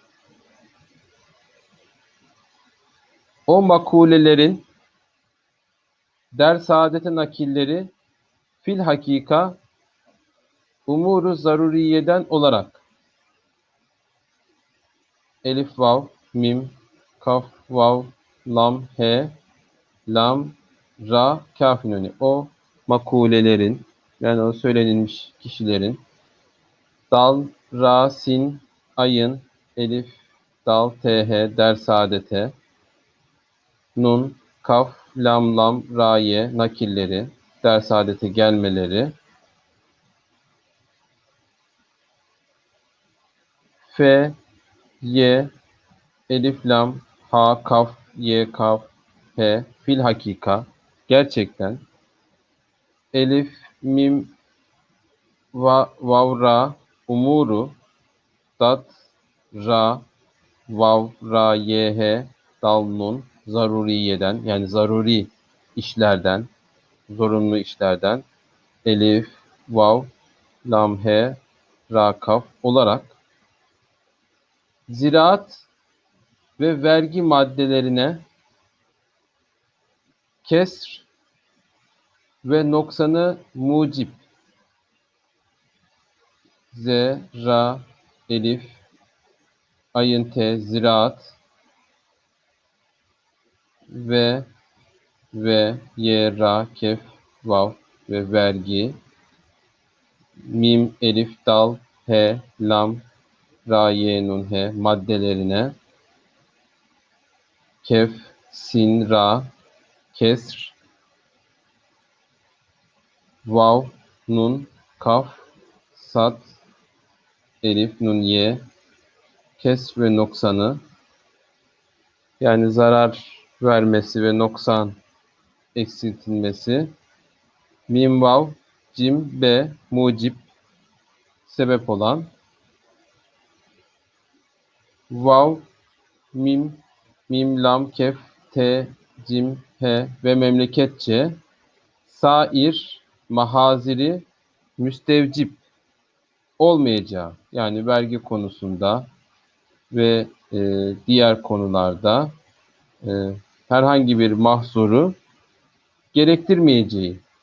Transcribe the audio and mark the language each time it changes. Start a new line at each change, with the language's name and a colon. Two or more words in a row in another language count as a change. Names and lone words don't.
Turkish: O makulelerin der-saadete nakilleri fil hakika umuru zaruriyeden olarak elif, vav, mim, kaf, vav, lam, he, lam, ra, kaf nuni. O makulelerin yani o söylenilmiş kişilerin dal, ra, sin, ayın, elif, dal, th, der, saadete, nun, kaf, lam, lam, raye, nakilleri, der, saadete gelmeleri, f, ye, elif, lam, ha, kaf, ye, kaf, he, fil hakika, gerçekten, elif, mim, vav, ra, umuru, dat, ra, vav, ra, ye, he, dal, nun, zaruriyeden yani zaruri işlerden, zorunlu işlerden, elif, vav, lam, he, ra, kaf olarak ziraat ve vergi maddelerine kesr ve noksanı mucip z, ra, elif, ayın, te, ziraat ve ye, ra, kef, vav ve vergi mim, elif, dal, he, lam, ra, ye, nun, he maddelerine kef, sin, ra, kesr, vav, nun, kaf, sat, elif, nun, ye, kesr ve noksanı yani zarar vermesi ve noksan eksiltilmesi mim, vav, cim, be, mucip sebep olan vav, mim, lam, kef, te, cim, he ve memleketçe sair mahaziri müstevcip olmayacağı yani vergi konusunda ve diğer konularda e, herhangi bir mahzuru gerektirmeyeceği.